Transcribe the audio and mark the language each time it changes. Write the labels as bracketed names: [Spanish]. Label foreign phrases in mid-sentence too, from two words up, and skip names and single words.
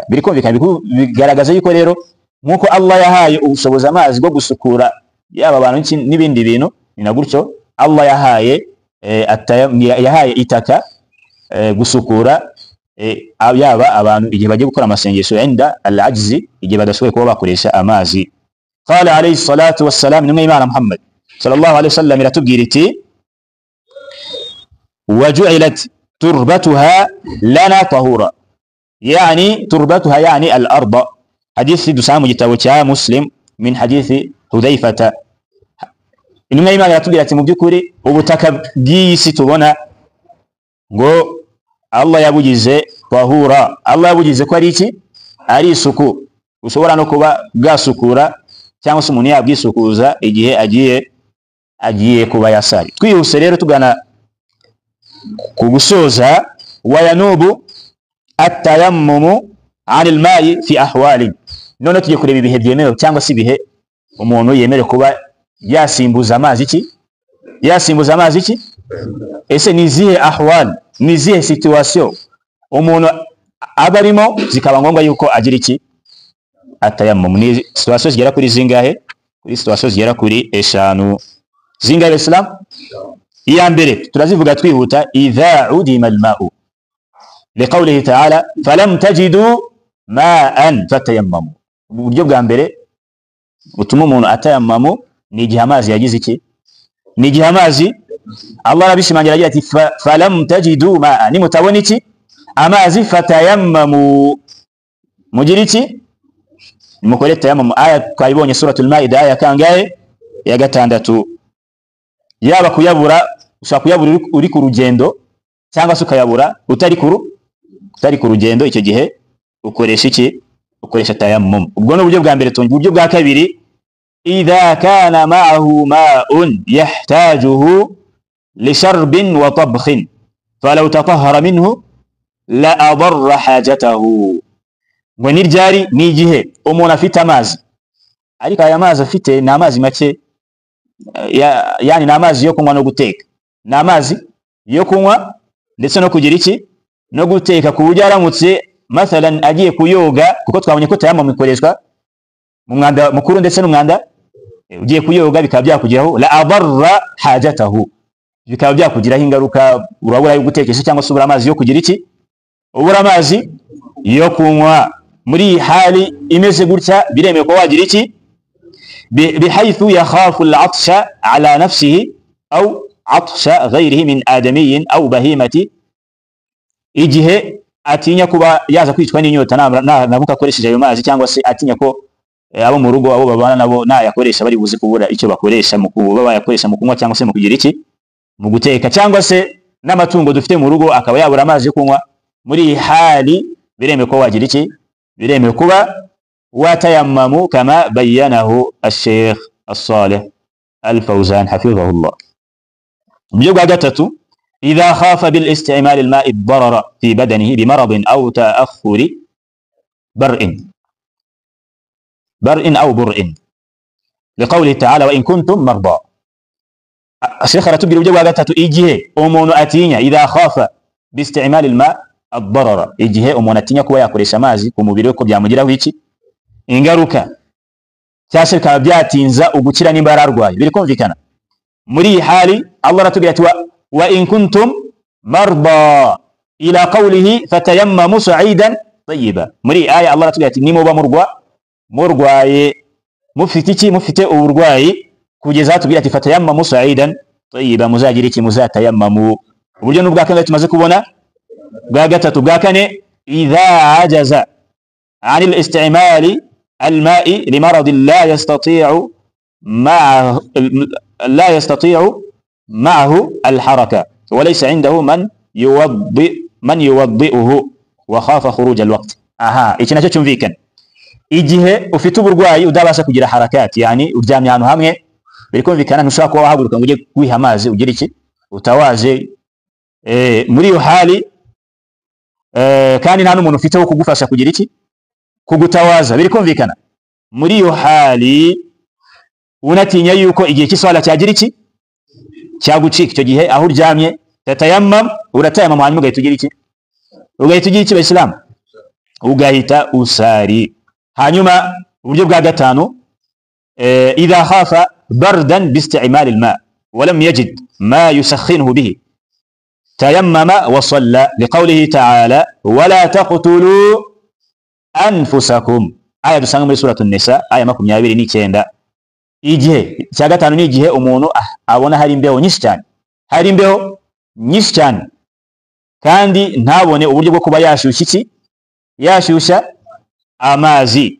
[Kinyarwanda] Birikumvikana, bigaragaza yuko rero nkuko Allah yahaye ubushobozi amazi bwo gusukura yaba abantu n'ibindi bintu, ni na gutyo Allah yahaye itaka gusukura yaba abantu igihe bagiye gukora amasengesho [Arabic] عند العجز, [Kinyarwanda] igihe badashoboye kuba bakoresha amazi. [Arabic] قال عليه الصلاة والسلام, [Kinyarwanda] nimwe Imana Muhammad [Arabic] صلى الله عليه وسلم [Kinyarwanda] iratubwira iti [Arabic] وجعلت تربتها لنا طهورا يعني تربتها يعني الأرض. [Kinyarwanda] Hadithi dusanga mu gitabo cya Muslim [Arabic] من حديث حذيفة. [Kinyarwanda] Intumwa y'Imana iratubwira ati mu byukuri ubutaka bw'isi tubona ngo Allah yabugize tahura, Allah yabugize ko ari iki, ari isuku, ushobora no kuba bwasukura cyangwa se umuntu yabwisukuza igihe agiye kuba yasari. Twihuse rero tugana ku gusoza, [Arabic] وينوب التيمم عن الماء في أحوال. [Kinyarwanda] None tugiye kureba ibihe byemewe cyangwa se ibihe umuntu yemere kuba yasimbuza amazi iki, yasimbuza amazi iki. Ese ni zihe ahwal, ni zihe situation umuntu aba arimo zikaba ngombwa yuko agira iki, atayammum? Ni situation zigera kuri zingahe? Kuri situation zigera kuri eshanu. Zingahe Islam? Iya mbere turazivuga twihuta, [Arabic] إذا عدم الماء لقوله تعالى فلم تجدوا ماء فتيمموا. [Kinyarwanda] Uburyo bwa mbere butuma umuntu atayammamu ni igihe amazi yagize iki, ni igihe amazi Allah arabishimangira agira ati [Arabic] فلم تجدوا ماء, [Kinyarwanda] ni mutabona iki amazi, fatayammamu, mugira iki, mukore tayammamu. Aya twayibonye suratul Maida aya kangahe, ya 6. Yaba kuyabura, ushaka kuyabura uri ku rugendo cyangwa se ukayabura utari ku rugendo, icyo gihe ukoresha iki, ukoresha tayammum. Ubwo ni uburyo bwa mbere. Uburyo bwa kabiri, [Arabic] إذا كان معه ماء يحتاجه لشرب وطبخ فلو تطهر منه لأضر حاجته. [Kinyarwanda] Ngo ni ryari, ni igihe umuntu afite amazi ariko aya mazi afite ni amazi make, yani ni amazi yo kunywa no guteka, ni amazi yo kunywa ndetse no kugira iki, no guteka, ku buryo aramutse mathalan agiye kuyoga, kuko twabonye ko tayammum ikoreshwa mu mwanda mukuru ndetse n'umwanda, ugiye kuyoga bikaba byakugiraho [Arabic] لأضر حاجته, [Kinyarwanda] bikaba byakugiraho ingaruka, urabura yo gutekesha cyangwa se ubura amazi yo kugira iki, ubura amazi yo kunywa. Muri hali imeze gutya biremewe ko wagira iki, [Arabic] بحيث يخاف العطش على نفسه أو عطش غيره من آدميين أو بهيمة, [Kinyarwanda] igihe atinya kuba yaza kwicwa n'inyota namuka akoresheje ayo mazi, cyangwa se atinya ko abo mu rugo abo babana nabo nayakoresha bari buze kubura icyo bakoresha mu kuba bayakoresha mu kunywa cyangwa se mu kugira iki, mu guteka, cyangwa se n'amatungo dufite mu rugo akaba yabura amazi yo kunywa. Muri hali biremewe ko wagira iki, biremewe kuba watayammamu [Arabic] كما بينه الشيخ صالح الفوزان حفظه الله. [Kinyarwanda] Uburyo bwa gatatu, [Arabic] إذا خاف باستعمال الماء الضرر في بدنه بمرض أو تأخر برء أو برء لقوله تعالى وإن كنتم مرضى. [Kinyarwanda] Sheikh aratubwira uburyo bwa gatatu, igihe umuntu atinya, [Arabic] إذا خاف باستعمال الماء الضرر, [Kinyarwanda] igihe umuntu atinya kuba yakoresha amazi ku mubiri we ko byamugiraho iki, ingaruka, cyase bikaba byatinza ugukira nimba yararwaye. Biri kumvikana. Muri hali Allah aratubwira ati [Arabic] وإن كنتم مرضى إلى قوله فتيمموا صعيدا طيبا. [Kinyarwanda] Muri aya Allah aratubwira ati nimuba murwaye mufite iki, mufite uburwayi, kugeza atubwira ati [Arabic] فتيمموا صعيدا طيبا, [Kinyarwanda] muzagira iki, muzatayammamu. Uburyo n'ubwa kane tumaze kubona. Bwa gatatu bwa kane, [Arabic] إذا عجز عن الاستعمال الماء لمرض لا يستطيع معه الحركة وليس عنده من يوضئه وخاف خروج الوقت. [Kinyarwanda] iki nacyo cyumvikana. Igihe ufite uburwayi udabasha kugira harakati, yani uryamye ahantu hamwe, birikumvikana ntushobora kuba wahaguruka ngo ujye kwiha amazi ugira iki, utawaje. Muri iyo hali kandi nta n'umuntu ufite wo kugufasha kugira iki, kugutawaza, birikumvikana. Muri iyo hali unatinya yuko igihe cy'iswala cyagira iki, cyagucika, icyo gihe aho uryamye tatayammam, uratayamama, hanyuma ugahita ugira iki, Bayisilamu, ugahita usari. Hanyuma uburyo bwa gatanu, [Arabic] إذا خاف بردا باستعمال الماء ولم يجد ما يسخنه به تيمم وصلى لقوله تعالى ولا تقتلوا أنفسكم. [Kinyarwanda] Aya dusanga muri suratu Nisa aya 29. Igihe cya gatanu ni igihe umuntu abona hari imbeho nyinshi cyane, kandi ntabone uburyo bwo kuba yashyushya amazi.